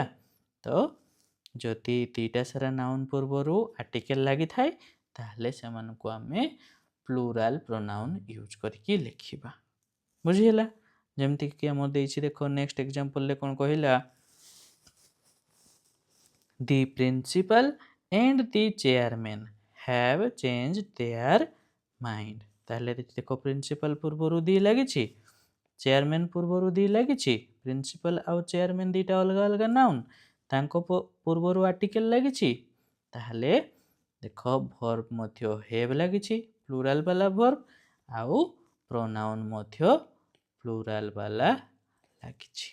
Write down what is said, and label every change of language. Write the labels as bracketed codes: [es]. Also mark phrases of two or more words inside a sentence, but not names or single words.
[or] ତ ଯଦି ଦୁଇଟା ସାରା ନାଉନ୍ ପୂର୍ବରୁ ଆର୍ଟିକେଲ ଲାଗିଥାଏ, ତାହେଲେ ସେମାନଙ୍କୁ ଆମେ [en] plural pronoun use [or] କରିକି ଲେଖିବା। ବୁଝିହେଲା? ଯେମିତିକି ଆମର ଦେଇଛି ଦେଖ, [en] next exampleରେ [or] କ'ଣ କହିଲା, [en] the principal and the chairman have changed their mind। [or] ତାହେଲେ ଦେଖ ପ୍ରିନ୍ସିପାଲ ପୂର୍ବରୁ ଦି ଲାଗିଛି, ଚେୟାରମ୍ୟାନ ପୂର୍ବରୁ ଦି ଲାଗିଛି। ପ୍ରିନ୍ସିପାଲ ଆଉ ଚେୟାରମ୍ୟାନ ଦୁଇଟା ଅଲଗା ଅଲଗା ନାଉନ୍, ତାଙ୍କ ପୂର୍ବରୁ ଆର୍ଟିକେଲ ଲାଗିଛି। ତାହେଲେ ଦେଖ ଭର୍ବ ମଧ୍ୟ ହେଭ୍ ଲାଗିଛି, ପ୍ଲୁରାଲ ବାଲା ଭର୍ବ, ଆଉ ପ୍ରୋନାଉନ୍ ମଧ୍ୟ ପ୍ଲୁରାଲ ବାଲା ଲାଗିଛି।